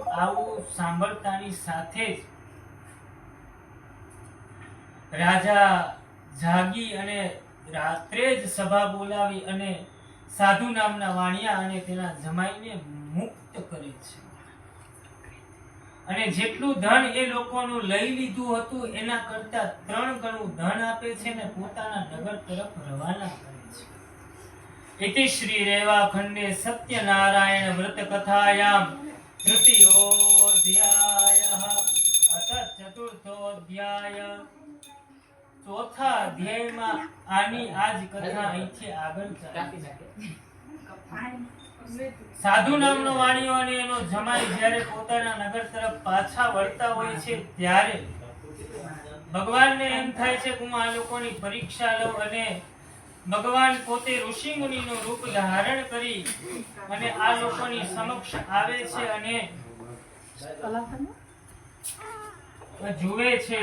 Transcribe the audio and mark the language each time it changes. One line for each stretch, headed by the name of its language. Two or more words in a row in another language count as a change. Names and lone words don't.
Gujarati: આવું સાંભળતાની સાથે જ રાજા જાગી અને રાત્રે જ સભા બોલાવી અને સાધુ નામના વાણિયા અને તેના જમાઈને મુક્ત કરે છે. અને જેટલું ધન એ લોકોનું લઈ લીધું હતું એના કરતા 3 ગણું ધન આપે છે અને પોતાના નગર તરફ રવાના કરે છે.
Sanskrit: इति श्री रेवाखंडे सत्यनारायण व्रत कथायां तृतीयोऽध्यायः अथ चतुर्थोऽध्याय.
Gujarati: ચોથા અધ્યાયમાં આની આજ કથા અહીંથી આગળ ચાલે છે. સાધુ નામનો વાણિયો અને એનો જમાઈ જ્યારે પોતાના નગર તરફ પાછા વળતા હોય છે ત્યારે ભગવાનને એમ થાય છે કે હું આ લોકોની પરીક્ષા લઉં, અને ભગવાન પોતે ઋષિ મુનિનું રૂપ ધારણ કરી અને આ લોકોની સમક્ષ આવે છે અને જુએ છે.